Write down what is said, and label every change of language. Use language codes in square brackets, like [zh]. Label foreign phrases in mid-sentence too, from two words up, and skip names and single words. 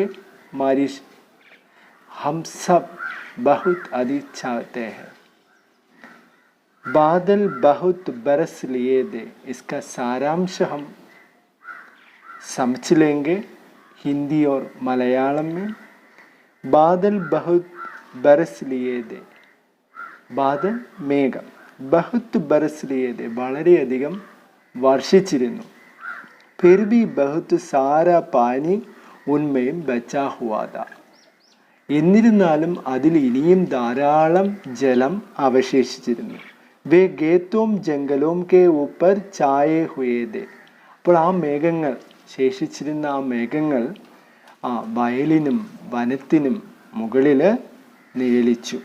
[hi] बारिश हम सब बहुत अधिक चाहते हैं. बादल बहुत बरस लिए थे. इसका सारांश हम समझ लेंगे हिंदी और मलयालम में. बादल बहुत बरस लिए थे. [ml] ബാദൽ മേഘം. [hi] बहुत बरस लिए थे, [ml] വളരെയധികം വർഷിച്ചിരുന്നു. [hi] फिर भी बहुत सारा पानी उनमें बचा हुआ था. [ml] എന്നിരുന്നാലും അതിൽ ഇനിയും ധാരാളം ജലം അവശേഷിച്ചിരുന്നു. [hi] वे खेतों जंगलों के ऊपर छाए हुए थे. [ml] അപ്പോൾ ആ മേഘങ്ങൾ, ശേഷിച്ചിരുന്ന ആ മേഘങ്ങൾ ആ വയലിനും വനത്തിനും മുകളിൽ നിഴലിച്ചു.